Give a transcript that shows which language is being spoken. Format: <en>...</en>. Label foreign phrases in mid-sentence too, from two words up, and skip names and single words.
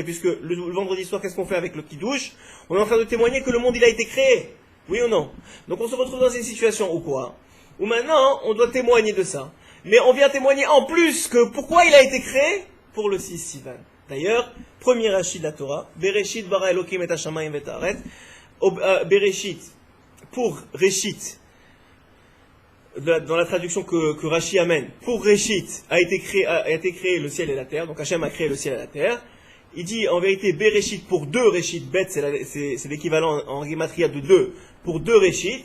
<fr>Puisque le vendredi soir, qu'est-ce qu'on fait avec le Kiddush? On est en train de témoigner que le monde il a été créé. Oui ou non? Donc on se retrouve dans une situation où quoi? Où maintenant on doit témoigner de ça. Mais on vient témoigner en plus que pourquoi il a été créé? Pour le 6 Sivan. D'ailleurs, premier Rachid de la Torah,</fr> <he>בראשית ברא אלקים את השמים ואת הארץ.</he> <fr>Bereshit, pour Réchit, dans la traduction que Rashi amène, pour Réchit a été créé le ciel et la terre, donc Hachem a créé le ciel et la terre. Il dit en vérité Bereshit pour deux Réchit, Bet c'est l'équivalent en Gematria de deux, pour deux Réchit.</fr>